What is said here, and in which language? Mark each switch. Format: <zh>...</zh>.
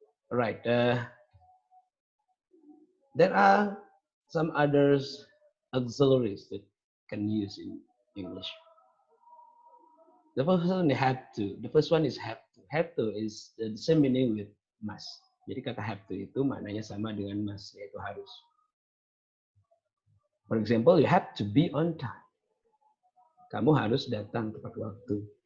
<en>Right. There are some others auxiliaries that can use in English. The first one have to. The first one is have to. Have to is the same meaning with must.</en> <id>Jadi kata have to itu maknanya sama dengan must, yaitu harus.</id> <en>For example, you have to be on time.</en> <id>Kamu harus datang tepat waktu.</id>